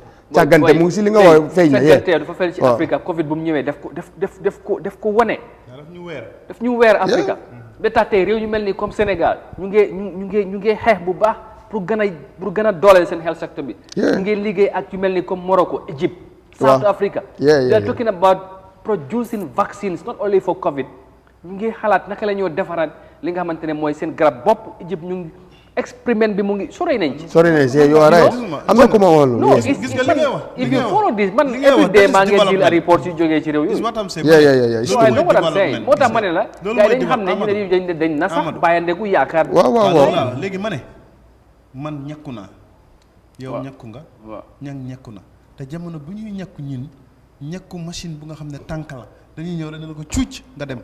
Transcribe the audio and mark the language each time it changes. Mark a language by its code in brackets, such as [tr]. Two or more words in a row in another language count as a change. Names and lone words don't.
[wo] càggante mu ngi si li nga wax feeñ na càggante dafa feeñ ci Afrique Covid bu mu ñëwee def ko wane. daf ñu weer Afrique. ba tax tey réew ñu mel ni comme Sénégal ñu ngi xeex bu baax pour gën a dooleel seen [en] health sector [wo] bi. ñu ngi liggéey ak yu mel ni comme Morocco Egypt. South Africa. [en] they are talking about producing vaccines not only for Covid. [wo] ñu ngi xalaat naka la ñoo defaraat li nga xamante ne mooy seen garab bopp Egypt ñu ngi expériment bi mu ngi sori nañ ci. sori nañ ci yow right am na ku ma wax loolu. gis nga li ngay wax [en] if you follow this man every day [wo] maa ngi jël ay reports yu jógee ci réew yi. [en] so I know what I'm saying [wo] moo tax ma ne la. gars yi dañ xam ne ñu ne dañ na sax bàyyandeku yaakaar. waaw léegi ma ne man ñàkku naa. yow ñàkku nga. waaw ñàkku na te jamono bu ñuy ñàkku ñun ñàkku machine bu nga xam ne tànk la dañuy ñëw rek ne la ko cuuc nga dem.